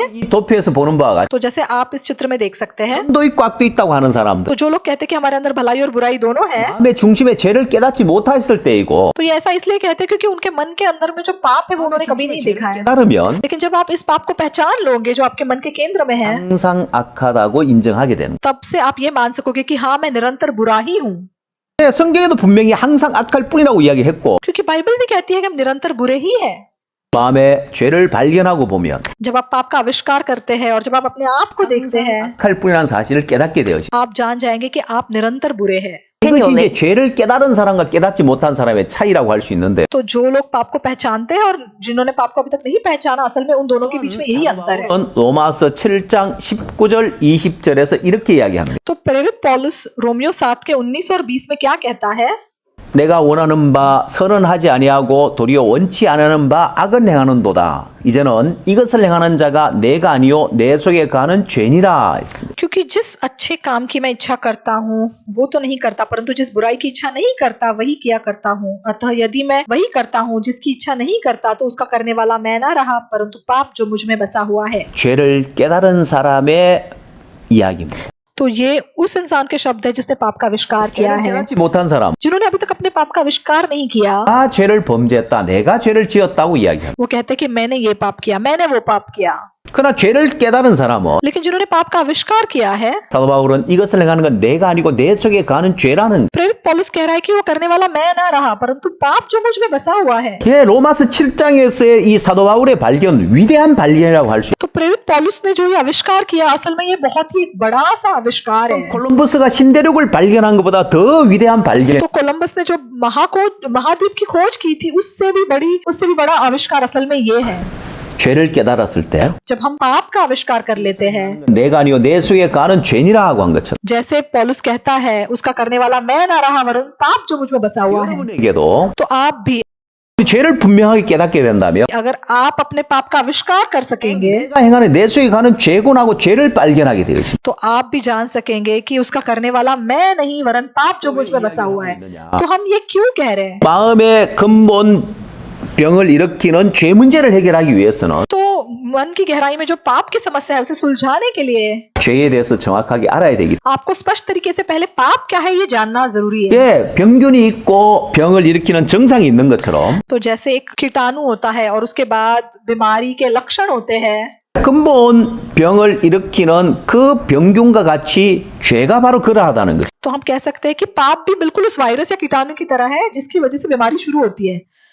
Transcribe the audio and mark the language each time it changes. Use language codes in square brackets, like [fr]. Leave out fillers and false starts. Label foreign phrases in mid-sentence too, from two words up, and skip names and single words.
[ko] 이 도표에서 보는 바와 같이 [hi] तो जैसे आप इस चित्र में देख सकते हैं, [ko] 선도 있고 악도 있다고 하는 사람들 [hi] तो जो लोग कहते हैं कि हमारे अंदर भलाई और बुराई दोनों है, [ko] 마음의 중심에 죄를 깨닫지 못했을 때이고 [hi] तो ये ऐसा इसलिए कहते हैं क्योंकि उनके मन के अंदर में जो पाप है वो उन्होंने कभी नहीं देखा है। [ko] 깨달으면 [hi] लेकिन जब आप इस पाप को पहचान लोगे जो आपके मन के केंद्र में है, [ko] 항상 악하다고 인정하게 되는 [hi] तब से आप ये मान सकोगे कि हाँ, मैं निरंतर बुरा ही हूँ। [ko] 거예요. 성경에도 분명히 항상 악할 뿐이라고 이야기했고 [hi] क्योंकि बाइबल भी कहती है कि हम निरंतर बुरे ही हैं। [ko] 마음에 죄를 발견하고 보면 [hi] जब आप पाप का आविष्कार करते हैं और जब आप अपने आप को देखते हैं, [ko] 악할 뿐이라는 사실을 깨닫게 되어지. [hi] आप जान जाएंगे कि आप निरंतर बुरे हैं। [ko] 이것이 이제 죄를 깨달은 사람과 깨닫지 못한 사람의 차이라고 할 수 있는데 [hi] तो जो लोग पाप को पहचानते हैं और जिन्होंने पाप को अभी तक नहीं पहचाना, असल में उन दोनों के बीच में यही अंतर है। [ko] 로마서 7장 19절 20절에서 이렇게 이야기합니다. [hi] तो प्रेरित पौलुस रोमियो 7 के 19 और 20 में क्या कहता है? [ko] 내가 원하는 바 선은 하지 아니하고 도리어 원치 않는 바 악은 행하는도다. 이제는 이것을 행하는 자가 내가 아니요 내 속에 가는 죄니라 했습니다. [hi] क्योंकि जिस अच्छे काम की मैं इच्छा करता हूँ वो तो नहीं करता, परंतु जिस बुराई की इच्छा नहीं करता वही किया करता हूँ। अतः यदि मैं वही करता हूँ जिसकी इच्छा नहीं करता, तो उसका करने वाला मैं ना रहा, परंतु पाप जो मुझ में बसा हुआ है। [ko] 죄를 깨달은 사람의 이야기입니다. [hi] तो ये उस इंसान के शब्द है जिसने पाप का आविष्कार किया [ko] 죄를 [hi] है। [ko] 깨닫지 못한 사람 [hi] जिन्होंने अभी तक अपने पाप का आविष्कार नहीं किया, [ko] 나 죄를 범죄했다. 내가 죄를 지었다고 이야기합니다. [hi] वो कहते हैं कि मैंने ये पाप किया, मैंने वो पाप किया। [ko] 그러나 죄를 깨달은 사람은 [hi] लेकिन जिन्होंने पाप का आविष्कार किया है, [ko] 사도 바울은 이것을 행하는 건 내가 아니고 내 속에 가는 죄라는 [hi] प्रेरित पौलुस कह रहा है कि वो करने वाला मैं ना रहा, परंतु पाप जो मुझ में बसा हुआ है। [ko] 예, 로마서 7장에서의 이 사도 바울의 발견, 위대한 발견이라고 할 수 있어요. [hi] तो प्रेरित पौलुस ने जो ये आविष्कार किया, असल में ये बहुत ही एक बड़ा सा आविष्कार है। [ko] 콜럼버스가 신대륙을 발견한 것보다 더 위대한 발견. [hi] तो कोलंबस ने जो महाद्वीप की खोज की थी, उससे भी बड़ा आविष्कार असल में ये है। [ko] 죄를 깨달았을 때 [hi] जब हम पाप का आविष्कार कर लेते हैं, [ko] 내가 아니요 내 속에 가는 죄니라 하고 한 것처럼 [hi] जैसे पौलुस कहता है उसका करने वाला मैं ना रहा, वरन पाप जो मुझ में बसा हुआ है। [ko] 여러분에게도 [hi] तो आप भी [ko] 죄를 분명하게 깨닫게 된다면 [hi] अगर आप अपने पाप का आविष्कार कर सकेंगे, [ko] 내가 행하는 내 속에 가는 죄군하고 죄를 발견하게 되겠습니다. [hi] तो आप भी जान सकेंगे कि उसका करने वाला मैं नहीं, वरन पाप जो मुझ में बसा हुआ है। तो हम ये क्यों कह रहे हैं? [ko] 마음의 근본 병을 일으키는 죄 문제를 해결하기 위해서는 [hi] तो मन की गहराई में जो पाप की समस्या है उसे सुलझाने के लिए [ko] 죄에 대해서 정확하게 알아야 되기. [hi] आपको स्पष्ट तरीके से पहले पाप क्या है ये जानना जरूरी है। [ko] 예, 병균이 있고 병을 일으키는 증상이 있는 것처럼 [hi] तो जैसे एक कीटाणु होता है और उसके बाद बीमारी के लक्षण होते हैं, [ko] 근본 병을 일으키는 그 병균과 같이 죄가 바로 그러하다는 것. [hi] तो हम कह सकते हैं कि पाप भी बिल्कुल उस वायरस या कीटाणु की तरह है जिसकी वजह से बीमारी शुरू होती है।